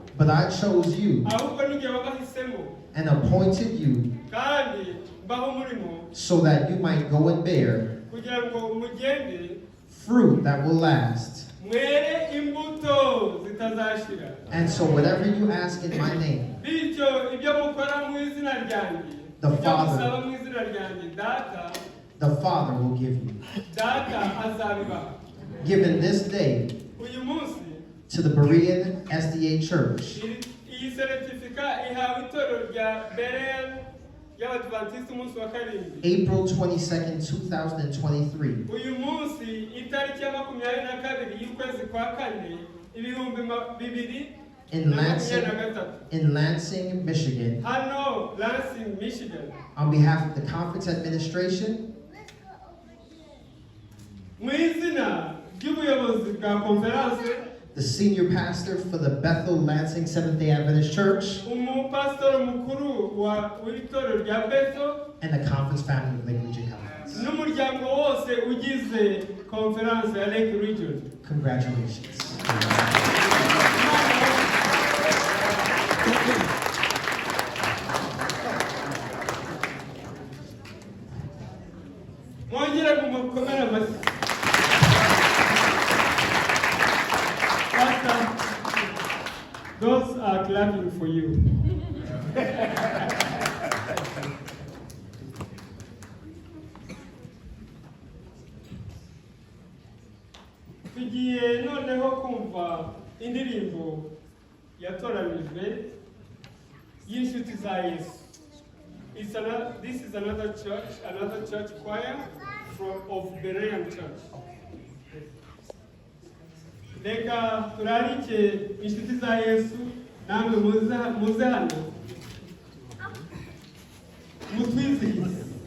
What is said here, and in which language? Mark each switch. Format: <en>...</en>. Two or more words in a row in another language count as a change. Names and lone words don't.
<en>but I chose you</en> <rw>ahubwo ni jye wabahisemo</rw> <en>and appointed you</en> <rw>kandi mbaho umurimo</rw> <en>so that you might go and bear</en> <rw>kugira ngo mugende</rw> <en>fruit that will last.</en> <rw>mwere imbuto zitazashira.</rw> <en>And so whatever you ask in my name,</en> <rw>Bityo ibyo mukora mu izina ryanjye,</rw> <en>The</en> <rw>ibyo</rw> <en>Father.</en> <rw>musaba mu izina ryanjye,</rw> <en>the Father will give you.</en> <rw>data azabibaha.</rw> <en>Given this day</en> <rw>Uyu munsi</rw> <en>to the Berean SDA Church,</en> <rw>iyi certificate ihawe itorero rya Betel y'Abadiventiste umunsi wa karindwi.</rw> <en>April 22nd, 2023.</en> <rw>Uyu munsi itariki ya 22 y'ukwezi kwa kane 2023</rw> <en>in Lansing, Michigan,</en> <rw>hano Lansing, Michigan.</rw> <en>on behalf of the conference administration,</en> <rw>Mu izina ry'ubuyobozi bwa conference,</rw> <en>the senior pastor for the Bethel Lansing Seventh-day Adventist Church,</en> <rw>umupasitoro mukuru w'itorero rya Bethel</rw> <en>and the conference family of Lake Region Conference.</en> <rw>n'umuryango wose ugize conference ya Lake Region.</rw> <en>Congratulations.</en> <rw>Mwongere kumukomera amashyi.</rw> <en>Pastor, those are clapping for you.</en> <rw>Tugiye noneho kumva indirimbo yatoranijwe y'inshuti za Yesu.</rw> <en>This is another church choir of Berean Church.</en> <rw>Reka turarike inshuti za Yesu namwe muze hano mutwizihize.</rw>